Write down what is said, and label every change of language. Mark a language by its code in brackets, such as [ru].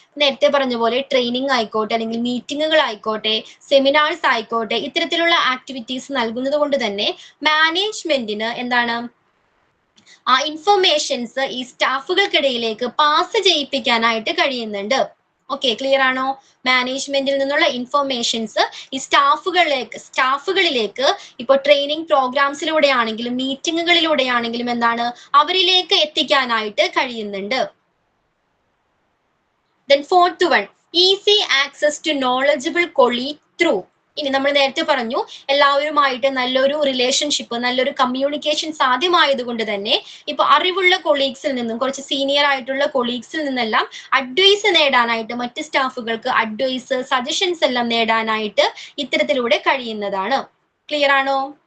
[ml] നേരത്തെ പറഞ്ഞ പോലെ ട്രെയിനിങ് ആയിക്കോട്ടെ, അല്ലെങ്കിൽ മീറ്റിങ്ങുകൾ ആയിക്കോട്ടെ, സെമിനാർസ് ആയിക്കോട്ടെ, ഇത്തരത്തിലുള്ള ആക്ടിവിറ്റീസ് നൽകുന്നത് കൊണ്ട് തന്നെ മാനേജ്മെന്റിന് എന്താണ്, ആ ഇൻഫർമേഷൻസ് ഈ സ്റ്റാഫുകൾക്കിടയിലേക്ക് പാസ് ചെയ്യിപ്പിക്കാനായിട്ട് കഴിയുന്നുണ്ട്. ഓക്കെ, ക്ലിയർ ആണോ? മാനേജ്മെന്റിൽ നിന്നുള്ള ഇൻഫർമേഷൻസ് ഈ സ്റ്റാഫുകളിലേക്ക് ഇപ്പൊ ട്രെയിനിങ് പ്രോഗ്രാംസിലൂടെ ആണെങ്കിലും മീറ്റിങ്ങുകളിലൂടെ ആണെങ്കിലും എന്താണ്, അവരിലേക്ക് എത്തിക്കാനായിട്ട് കഴിയുന്നുണ്ട്. [en] Then fourth one, easy access to knowledgeable colleague through. [ml] ഇനി നമ്മൾ നേരത്തെ പറഞ്ഞു, എല്ലാവരുമായിട്ട് നല്ലൊരു റിലേഷൻഷിപ്പ്, നല്ലൊരു കമ്മ്യൂണിക്കേഷൻ സാധ്യമായത് കൊണ്ട് തന്നെ ഇപ്പൊ അറിവുള്ള കൊളീഗ്സിൽ നിന്നും, കുറച്ച് സീനിയർ ആയിട്ടുള്ള കൊളീഗ്സിൽ നിന്നെല്ലാം അഡ്വൈസ് നേടാനായിട്ട്, മറ്റ് സ്റ്റാഫുകൾക്ക് അഡ്വൈസ്, സജഷൻസ് എല്ലാം നേടാനായിട്ട് ഇത്തരത്തിലൂടെ കഴിയുന്നതാണ്. ക്ലിയർ ആണോ?